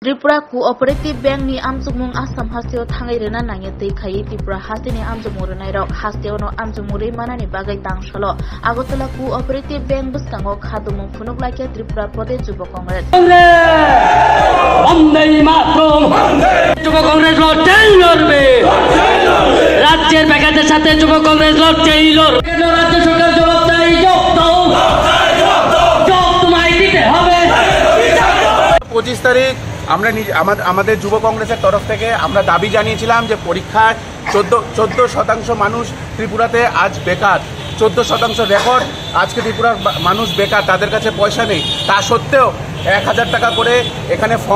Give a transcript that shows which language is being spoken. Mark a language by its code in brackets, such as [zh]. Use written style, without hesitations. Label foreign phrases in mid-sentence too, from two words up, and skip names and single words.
[trp] Tripura Cooperative Bank ni amjumung Assam hasteo thangai rena nangye tei khai Tripura hasteni amjumung renai rok hasteo no amjumuri manani bagai tangshalo Agartala Cooperative Bank buskango khadumung phunuklaike Tripura Pradesh Yuva Congress [sa] Vande Mataram [bn] Yuva Congress লড়াই লড়বে রাজ্যের বেকারদের সাথে যুব কংগ্রেস লড়াই লড়বে রাজ্য সরকার জবাবদারি যোগ দাও যোগ তোমায় দিতে হবে 25 তারিখ আমরা আমাদের যুব কংগ্রেসের তরফ থেকে আমরা দাবি জানিয়েছিলাম যে পরীক্ষায় 14% মানুষ ত্রিপুরাতে আজ বেকার 14% রেকর্ড আজকে ত্রিপুরার মানুষ বেকার তাদের কাছে পয়সা নেই তা সত্ত্বেও 1000 টাকা করে এখানে ফর্ম